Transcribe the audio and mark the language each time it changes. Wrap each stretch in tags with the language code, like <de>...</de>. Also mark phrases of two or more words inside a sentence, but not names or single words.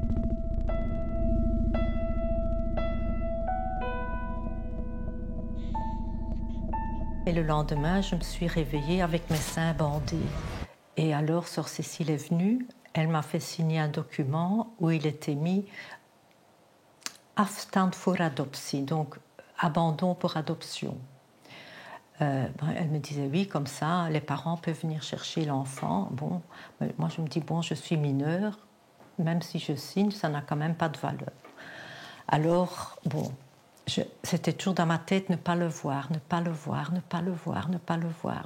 <fr>Et le lendemain, je me suis réveillée avec mes seins bandés. Et alors, sœur Cécile est venue, elle m'a fait signer un document où il était mis «</fr> <nl>Afstand voor adoptie »,</nl> <fr>donc « abandon pour adoption ». Elle me disait oui, comme ça, les parents peuvent venir chercher l'enfant. Bon, moi je me dis bon, je suis mineure, même si je signe, ça n'a quand même pas de valeur. Alors bon, c'était toujours dans ma tête ne pas le voir, ne pas le voir, ne pas le voir, ne pas le voir.</fr>